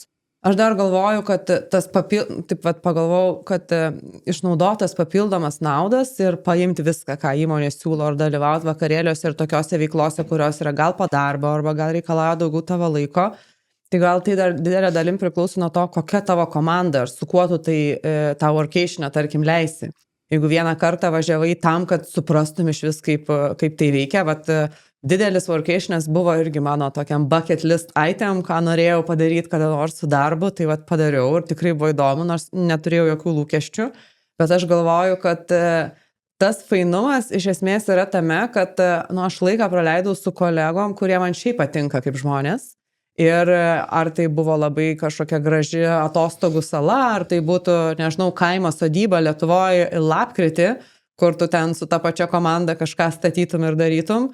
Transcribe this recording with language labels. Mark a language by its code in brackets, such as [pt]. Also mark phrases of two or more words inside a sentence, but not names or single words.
[lt] Aš dar galvoju, kad pagalvojau, kad išnaudotas papildomas naudas ir paimti viską, ką įmonės siūlo ar dalyvauti vakarėliuose ir tokiose veiklose, kurios yra gal po darbo arba gal reikalauja daugiau tavo laiko. Tai gal tai dar didelė dalim priklauso nuo to, kokia tavo komanda ir su kuo tu tą workationą, tarkim, leisi. Jeigu vieną kartą važiavai tam, kad suprastum iš vis, kaip tai veikia, didelis workationas buvo irgi mano tokiam [en] bucket list item, [lt] ką norėjau padaryti kada nors su darbu, tai padariau ir tikrai buvo įdomu, nors neturėjau jokių lūkesčių, bet aš galvoju, kad tas fainumas iš esmės yra tame, kad aš laiką praleidau su kolegom, kurie man šiaip patinka kaip žmonės. Ir ar tai buvo labai kažkokia graži atostogų sala, ar tai būtų, nežinau, kaimo sodyba Lietuvoje lapkritį, kur tu ten su ta pačia komanda kažką statytum ir darytum.